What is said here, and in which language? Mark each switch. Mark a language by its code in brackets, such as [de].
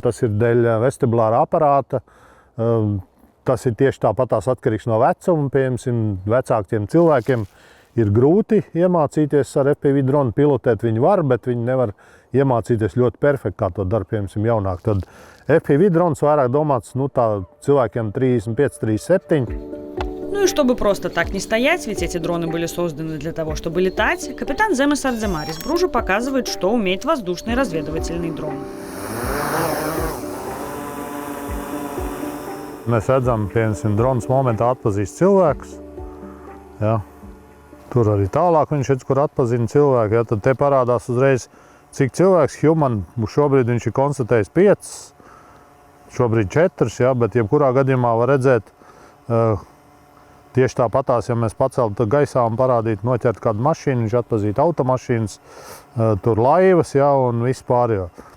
[lv] Tas ir dēļ vestibulāra aparāta. Tas ir tieši tāpatās atkarīgs no vecuma. Piemēram, vecākiem cilvēkiem ir grūti iemācīties ar FPV dronu pilotēt. Viņi var, bet viņi nevar iemācīties ļoti perfekti, kā to dara, piemēram, jaunāk. Tad FPV drons vairāk domāts cilvēkiem 35–37. [ru] Ну и чтобы просто так не стоять, ведь эти дроны были созданы для того, чтобы летать, капитан Земес Ардземарис Бружа показывает, что умеет воздушный разведывательный дрон. [lv] Mēs redzam, ka drons momentā atpazīst cilvēkus. Ja. Tur arī tālāk viņš redz, kur atpazina cilvēku. Ja, tad te parādās uzreiz, cik cilvēks [en] human, [lv] šobrīd viņš ir konstatējis 5, šobrīd 4, ja, bet jebkurā gadījumā var redzēt tieši tāpatās, ja mēs paceltu gaisā un parādītu, noķert kādu mašīnu, viņš atpazītu automašīnas, tur laivas, ja, un viss pārējo.